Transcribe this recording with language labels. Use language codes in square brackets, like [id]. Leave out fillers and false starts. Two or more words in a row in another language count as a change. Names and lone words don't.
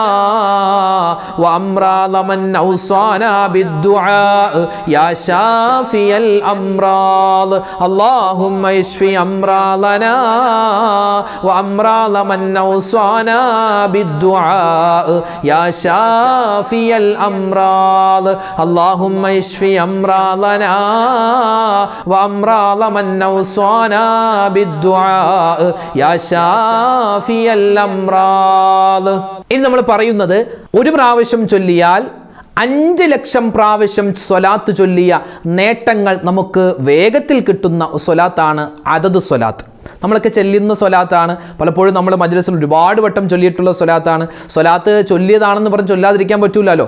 [ar] وأمراض من أوصانا بالدعاء يا شافي الأمراض اللهم اشف أمراضنا وأمراض من أوصانا بالدعاء يا شافي الأمراض اللهم اشف أمراضنا وأمراض من أوصانا بالدعاء يا شافي الأمراض [ml] ഇനി നമ്മൾ പറയുന്നത് ഒരു പ്രാവശ്യം ചൊല്ലിയാൽ 5 ലക്ഷം പ്രാവശ്യം സ്വലാത്ത് ചൊല്ലിയ നേട്ടങ്ങൾ നമുക്ക് വേഗത്തിൽ കിട്ടുന്ന സ്വലാത്താണ് അദദ് സ്വലാത്ത്. നമ്മളൊക്കെ ചെല്ലുന്ന സ്വലാത്താണ്. പലപ്പോഴും നമ്മൾ മജ്‌ലിസിൽ ഒരുപാട് വട്ടം ചൊല്ലിയിട്ടുള്ള സ്വലാത്താണ്. സ്വലാത്ത് ചൊല്ലിയതാണെന്ന് പറഞ്ഞ് ചൊല്ലാതിരിക്കാൻ പറ്റൂലല്ലോ.